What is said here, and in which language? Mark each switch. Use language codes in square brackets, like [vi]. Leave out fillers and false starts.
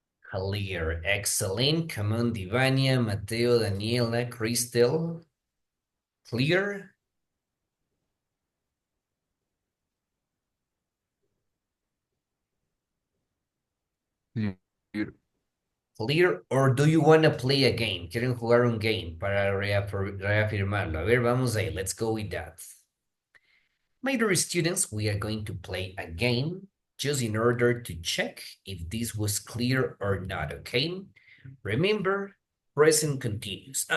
[en] Clear. Excellent. Come on, Divania, Mateo, Daniela, Crystal. Clear? Clear. Clear, or do you want to play a game? [es] ¿Quieren jugar un game para reafirmarlo? A ver, vamos ahí. [en] Let's go with that. My dear students, we are going to play a game just in order to check if this was clear or not, okay? Remember, present continuous.